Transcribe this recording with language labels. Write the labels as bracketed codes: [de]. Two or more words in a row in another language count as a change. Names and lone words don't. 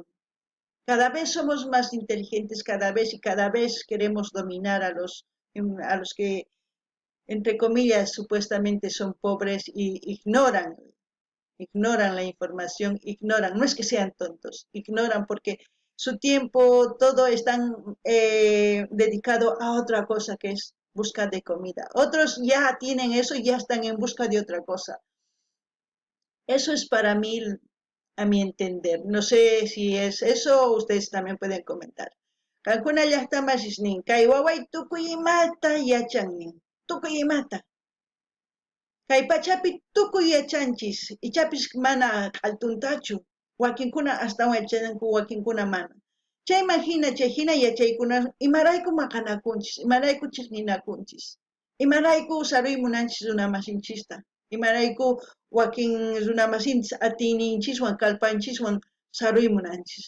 [es] Cada vez somos más inteligentes, cada vez queremos dominar a los que, entre comillas, supuestamente son pobres y ignoran la información, no es que sean tontos, ignoran porque su tiempo, todo están dedicado a otra cosa que es busca de comida. Otros ya tienen eso y ya están en busca de otra cosa. Eso es para mí, a mi entender. No sé si es eso o ustedes también pueden comentar. [qu] Kankuna llaqta masisnin, kay waway tukuy imata yachannin, tukuy imata. Kay pachapi tukuy yachanchis, ichapis mana q'altuntachu, wakinkuna astawan yachananku, wakinkuna mana. Chay imagina, chay hina yachaykuna, imarayku maqanakunchis, imarayku chiqninakunchis, imarayku saruymunanchis runamasinchista, imarayku wakin runamasinchis atiyninchiswan, kalpanchiswan saruymunanchis.